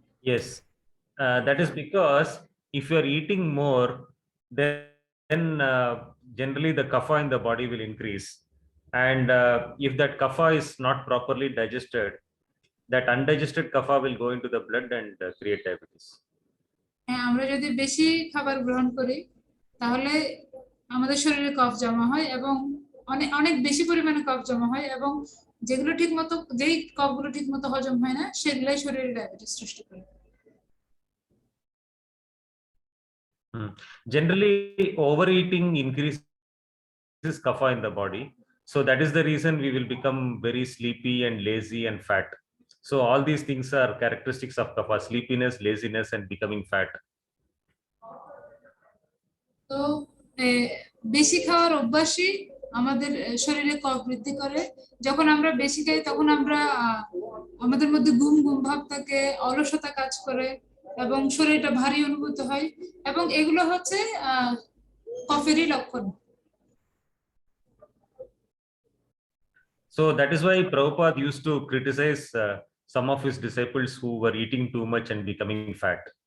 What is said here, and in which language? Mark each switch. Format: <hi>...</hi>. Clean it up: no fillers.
<en>Yes, that is because if you are eating more, then generally the kapha in the body will increase, and if that kapha is not properly digested, that undigested kapha will go into the blood and create diabetes.</en> <bn>হ্যাঁ, আমরা যদি বেশি খাবার গ্রহণ করি তাহলে আমাদের শরীরে কফ জমা হয় এবং অনেক অনেক বেশি পরিমাণে কফ জমা হয়, এবং যেই কফগুলো ঠিক মতো হজম হয় না সেগুলাই শরীরে ডায়াবেটিস সৃষ্টি করে।</bn> <en>Generally, overeating increases kapha in the body, so that is the reason we will become very sleepy and lazy and fat. So all these things are characteristics of kapha: sleepiness, laziness, and becoming fat.</en> <bn>তো বেশি খাওয়ার অভ্যাসই আমাদের শরীরে কফ বৃদ্ধি করে। যখন আমরা বেশি খাই তখন আমাদের মধ্যে ঘুম ভাব থাকে, অলসতা কাজ করে এবং শরীরটা ভারী অনুভূত হয়, এবং এগুলো হচ্ছে কফেরই লক্ষণ।</bn> <en>So that is why Prabhupada used to criticize some of his disciples who were eating too much and becoming fat.</en>